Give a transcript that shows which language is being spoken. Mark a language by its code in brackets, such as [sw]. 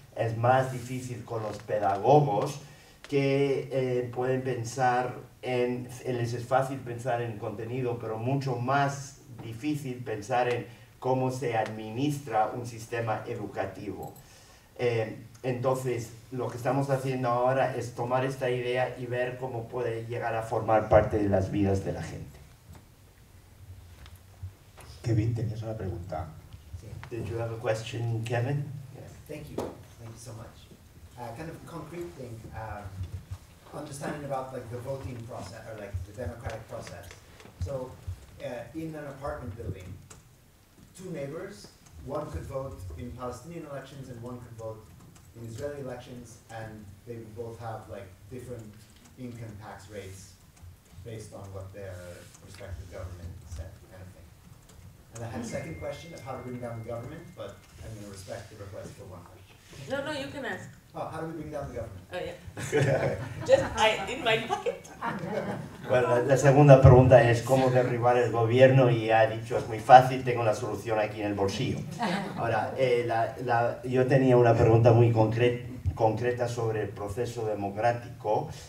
[es] Es más difícil con los pedagogos que pueden pensar les es fácil pensar en contenido, pero mucho más difícil pensar en cómo se administra un sistema educativo. Entonces, lo que estamos haciendo ahora es tomar esta idea y ver cómo puede llegar a formar parte de las vidas de la gente. Kevin, tenías una pregunta. [en] Did you have a question, Kevin? Yes, thank you so much. Kind of concrete thing, understanding about like the voting process, or like the democratic process. So, in an apartment building, two neighbors, one could vote in Palestinian elections and one could vote in Israeli elections, and they would both have like different income tax rates based on what their respective government said, kind of thing. And I had a second question of how to bring down the government, but I'm going to respect the request for one question. No, you can ask. Oh, how do we bring down the government? Oh, yeah. Just in my pocket. [es] Bueno, la segunda pregunta es cómo derribar el gobierno y ha dicho es muy fácil, tengo la solución aquí en el bolsillo. Ahora, yo tenía una pregunta muy concreta sobre el proceso democrático.